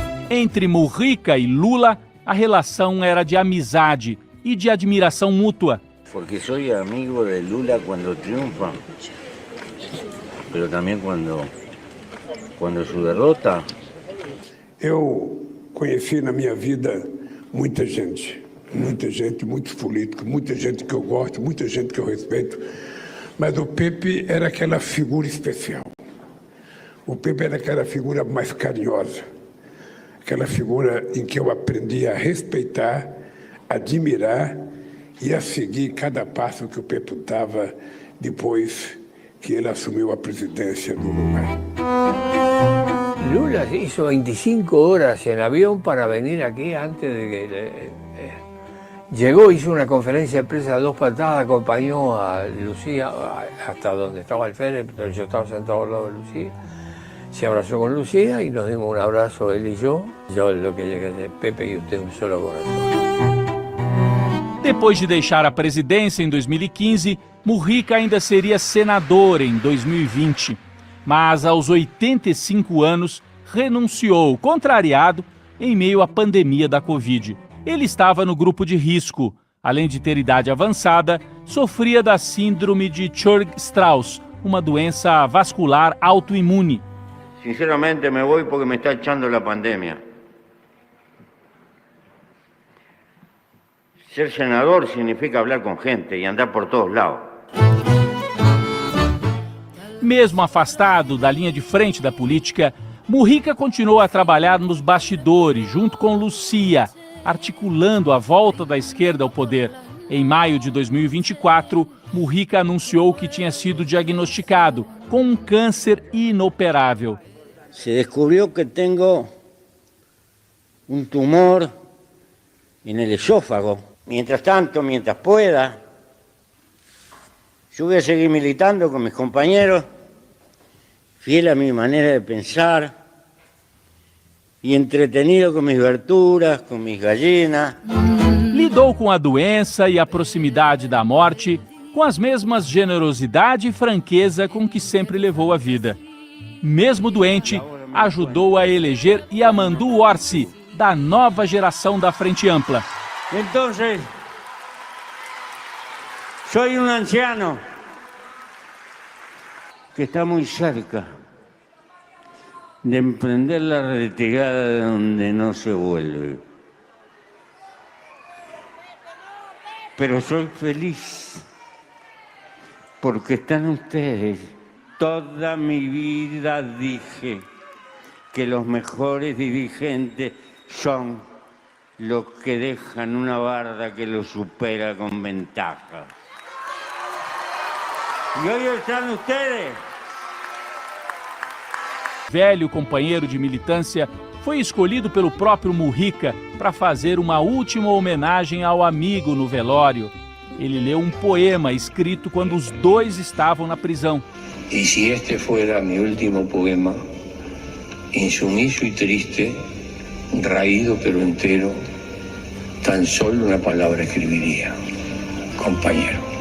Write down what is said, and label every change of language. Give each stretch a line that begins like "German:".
Portuguese: Entre Mujica e Lula, a relação era de amizade e de admiração mútua.
Spanish: Porque soy amigo de Lula cuando triunfa, pero también cuando su derrota.
Portuguese: Eu conheci na minha vida muita gente, muitos políticos, muita gente que eu gosto, muita gente que eu respeito, mas o Pepe era aquela figura especial. O Pepe era aquela figura mais carinhosa, aquela figura em que eu aprendi a respeitar, admirar e a seguir cada passo que o Pepe dava depois que ele assumiu a presidência do Uruguai.
Spanish: Lula hizo 25 horas en avión para venir aquí antes de que... Llegó, hizo una conferencia de prensa a dos patadas, acompañó a Lucía hasta donde estaba el Fede, pero yo estaba sentado al lado de Lucía. Se abrazó con Lucía y nos dimos un abrazo él y yo. Yo lo que llegué de Pepe y usted un solo corazón.
Portuguese: Depois de deixar a presidência em 2015, Mujica ainda seria senador em 2020. Mas aos 85 anos, renunciou, contrariado, em meio à pandemia da Covid. Ele estava no grupo de risco. Além de ter idade avançada, sofria da síndrome de Churg-Strauss, uma doença vascular autoimune.
Spanish: Sinceramente me voy porque me está echando la pandemia. Ser senador significa hablar con gente y andar por todos lados.
Portuguese: Mesmo afastado da linha de frente da política, Mujica continuou a trabalhar nos bastidores, junto com Lucia, articulando a volta da esquerda ao poder. Em maio de 2024, Mujica anunciou que tinha sido diagnosticado com um câncer inoperável.
Spanish: Se descubrió que tengo un tumor en el esófago. Mientras tanto, mientras pueda, yo voy a seguir militando con mis compañeros, fiel a mi manera de pensar y entretenido con mis verduras, con mis gallinas.
Portuguese: Lidou com a doença e a proximidade da morte com as mesmas generosidade e franqueza com que sempre levou a vida. Mesmo doente, ajudou a eleger Yamandu Orsi, da nova geração da Frente Ampla.
Spanish: Entonces, soy un anciano que está muy cerca de emprender la retirada de donde no se vuelve. Pero soy feliz porque están ustedes. Toda mi vida dije que los mejores dirigentes son los que dejan una barda que los supera con ventaja. Y hoy están ustedes.
Portuguese: Velho companheiro de militância, foi escolhido pelo próprio Mujica para fazer uma última homenagem ao amigo no velório. Ele leu um poema escrito quando os dois estavam na prisão.
Spanish: Y si este fuera mi último poema, insumiso y triste, raído pero entero, tan solo una palabra escribiría: compañero.